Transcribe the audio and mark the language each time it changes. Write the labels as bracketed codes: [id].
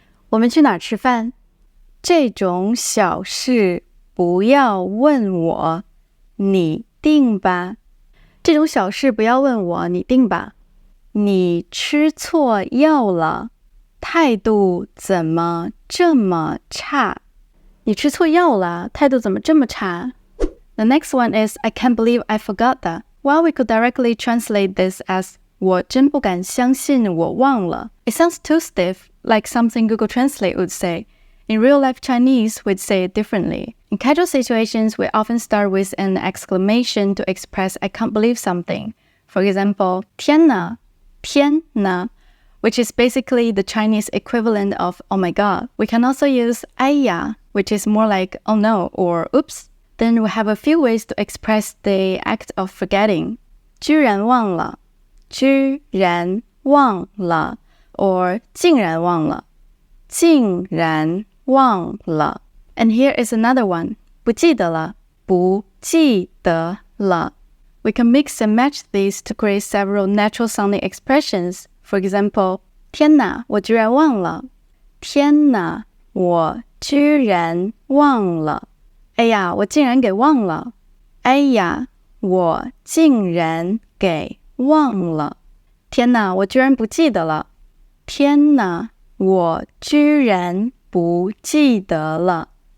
[zh] 我们去哪儿吃饭？这种小事不要问我，你定吧。这种小事不要问我，你定吧。你吃错药了，态度怎么这么差？你吃错药了，态度怎么这么差？ [en] The next one is I can't believe I forgot that. Well, we could directly translate this as [zh] 我真不敢相信我忘了. [en] It sounds too stiff, like something Google Translate would say. In real-life Chinese, we'd say it differently. In casual situations, we often start with an exclamation to express I can't believe something. For example, [zh] 天哪,天哪, [en] which is basically the Chinese equivalent of oh my god. We can also use 哎呀, which is more like oh no or oops. Then we have a few ways to express the act of forgetting. [zh] 居然忘了,居然忘了 or 竟然忘了,竟然忘了 [en] And here is another one. [zh] 不记得了,不记得了 [en] We can mix and match these to create several natural sounding expressions. For example, [zh] 天哪,我居然忘了。天哪,我居然忘了。哎呀，我竟然给忘了。哎呀，我竟然给忘了。天哪，我居然不记得了。天哪，我居然不记得了。